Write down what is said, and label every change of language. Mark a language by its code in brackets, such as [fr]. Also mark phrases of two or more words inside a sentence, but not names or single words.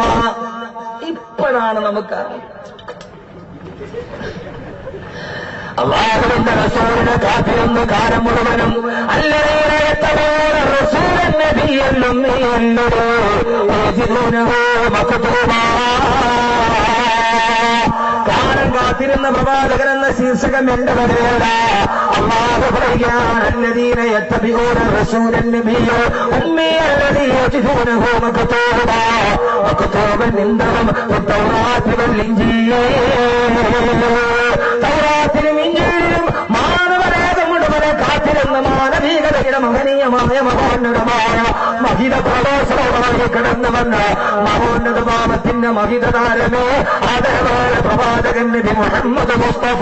[ml] ഇപ്പോഴാണ് നമുക്ക് അല്ലാഹുവിന്റെ റസൂലിനെ കാത്തിരുന്ന കാലം മുഴുവനും കാലം കാത്തിരുന്ന പ്രവാചകൻ എന്ന ശീർഷകം എന്റെ വരെയല്ല. അല്ലാഹു പറയുകയാണ്, [ar] الذين يتبعون الرسول النبي الأمي الذي يجدونه مكتوبا عندهم في التوراة والإنجيل. [ml] തൗറാത്തിലും ഇൻജീലിലും മാനവരേഖ മുഴുവനെ കാത്തിരുന്ന മാനവികതയുടെ മഹനീയമായ മഹോന്നതമായ മഹിത പ്രവേശനമായി കിടന്നുവന്ന് മഹോന്നതഭാവത്തിന്റെ മഹിത താരമേ ആദരവായ പ്രവാചകൻ നബി മുഹമ്മദ് മുസ്തഫ.